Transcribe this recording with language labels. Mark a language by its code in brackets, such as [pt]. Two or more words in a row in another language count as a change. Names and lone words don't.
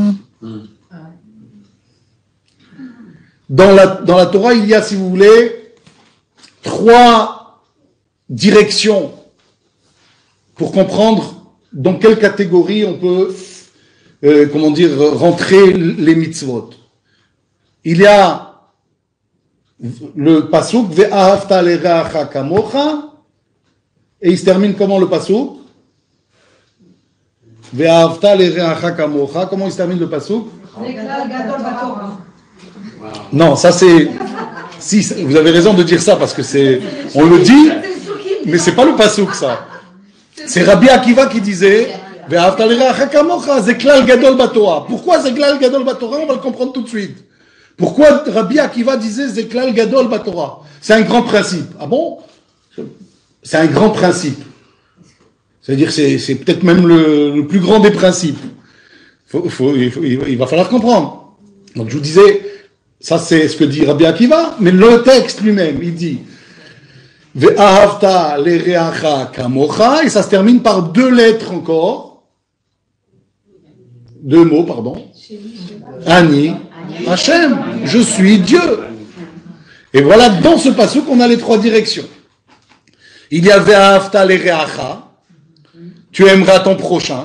[fr] Dans la Torah, il y a, si vous voulez, 3 directions pour comprendre dans quelle catégorie on peut, rentrer les mitzvot. Il y a le pasuk [he] ואהבת לרעך כמוך, [fr] et il se termine comment le pasuk? [he] ואהבת לרעך כמוך. [fr] Comment il se termine le pasuk? Non, ça c'est. Si, vous avez raison de dire ça parce que on le dit, mais c'est pas le pasuk ça. C'est Rabbi Akiva qui disait [he] זה כלל גדול בתורה. [fr] Pourquoi [he] זה כלל גדול בתורה? [fr] On va le comprendre tout de suite. Pourquoi Rabbi Akiva disait [he] זה כלל גדול בתורה? [fr] C'est un grand principe. Ah bon? C'est un grand principe. C'est-à-dire c'est peut-être même le plus grand des principes. Il va falloir comprendre. Donc je vous disais, Ça, c'est ce que dit Rabbi Akiva, mais le texte lui-même, il dit [he] ואהבת לרעך כמוך, [fr] et ça se termine par deux lettres encore. [he] Deux mots, pardon. אני, השם, je suis Dieu. [fr] Et voilà, dans ce passage qu'on a les trois directions. [he] Il y a ואהבת לרעך, [fr] tu aimeras ton prochain.